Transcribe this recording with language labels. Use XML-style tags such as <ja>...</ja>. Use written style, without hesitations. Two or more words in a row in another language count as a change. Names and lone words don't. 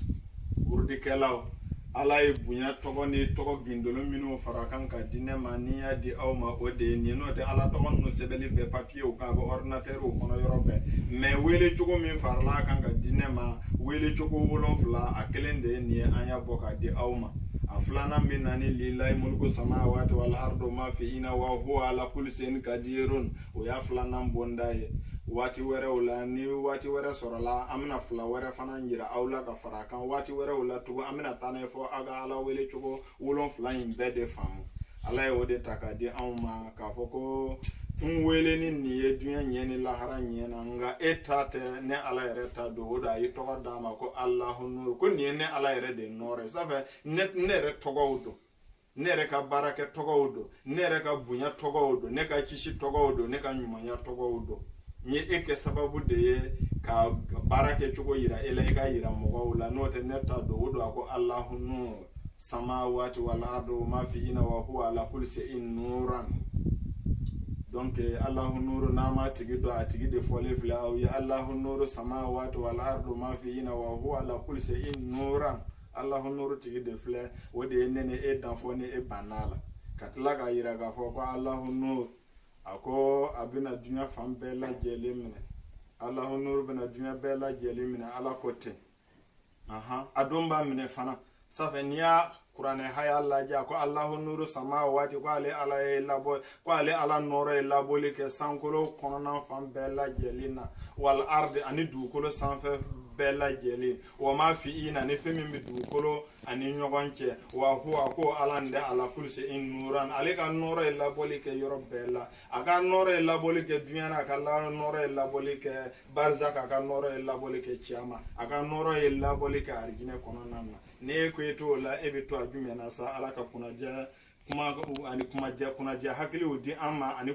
<bm>wurudikɛlaw ala ye bonya tɔgɔ ni tɔgɔ gindolo minnu fara kan ka di ne ma ni y'a di aw ma o de ye nin n'o tɛ ala tɔgɔ ninnu sɛbɛnni bɛ papiyew kan a bɛ ordinatɛriw kɔnɔ yɔrɔ bɛɛ mais wele cogo min farala kan ka di ne ma wele cogo 7 a kelen de ye nin ye an y'a bɔ k'a di aw ma a filanan min na ni</bm> <ar>لله ملك السماوات والأرض ما فيهن و هو على كل شيء قدير</ar> <bm>o y'a filanan bonda ye waati wɛrɛw la ni waati wɛrɛ sɔrɔla an bɛna fila wɛrɛ fana yira aw la ka fara kan waati wɛrɛw la tugun an bɛna taa n'a ye fɔ aw ka ala wele cogo 7 in bɛɛ de faamu ala ye o de ta k'a di anw ma k'a fɔ ko n wele ni nin ye dunya ɲɛ ni lahara ɲɛ na nka e ta tɛ ne ala yɛrɛ ta don o da a ye tɔgɔ d'a ma ko</bm> <ar>الله نور</ar> <bm>ko nin ye ne ala yɛrɛ de nɔɔrɛ sanfɛ ne yɛrɛ tɔgɔw don ne yɛrɛ ka baarakɛ tɔgɔw don ne yɛrɛ ka bonya tɔgɔw don ne ka kisi tɔgɔw don ne ka ɲumanya tɔgɔw don n ye e kɛ sababu de ye ka baara kɛ cogo yira e la i ka yira mɔgɔw la n'o tɛ ne ta don o don a ko</bm> <ar>الله نور السماوات والأرض ما فيهن و هو على كل شيء نورا</ar> <bm>donc</bm> <ar>الله نور</ar> <bm>n'a ma tigi don a tigi de fɔlen filɛ aw ye</bm> <ar>الله نور السماوات والأرض ما فيهن و هو على كل شيء نورا الله نور</ar> <bm>tigi de filɛ o de ye ne ni e danfɔ ni e banna la ka tila ka yira k'a fɔ ko</bm> <ar>الله نور</ar> <bm>a ko a bɛna dunya fan bɛɛ lajɛlen minɛ</bm> <ar>الله نور</ar> <bm>bɛna dunya bɛɛ lajɛlen minɛ ala ko ten a don b'a minɛ fana sanfɛ n'i y'a kuranɛ haya lajɛ ko</bm> <ar>الله نور السماوات</ar> <bm>ko ale ala ye labɔ ko ale ala nɔrɔ ye labɔli kɛ sankolo kɔnɔna fan bɛɛ lajɛlen na</bm> <ar>والأرض</ar> <bm>ani dugukolo sanfɛ bɛɛ lajɛlen</bm> <ar>وما فيهن</ar> <bm>ni fɛn min bɛ dugukolo ani ɲɔgɔn cɛ</bm> <ar>وهو</ar> <bm>ko ala n dɛ</bm> <ar>على كل شيء نورا</ar> <bm>ale ka nɔrɔ ye labɔli kɛ yɔrɔ bɛɛ la a ka nɔrɔ ye labɔli kɛ dunya na a ka nɔrɔ ye labɔli kɛ barzak a ka nɔrɔ ye labɔli kɛ ciyama a ka nɔrɔ ye labɔli kɛ arijinɛ kɔnɔna na ni e ko e t'o la e bɛ to a jumɛn na sa ala ka kunajɛ kuma ani kunajɛ hakiliw di an ma ani</bm>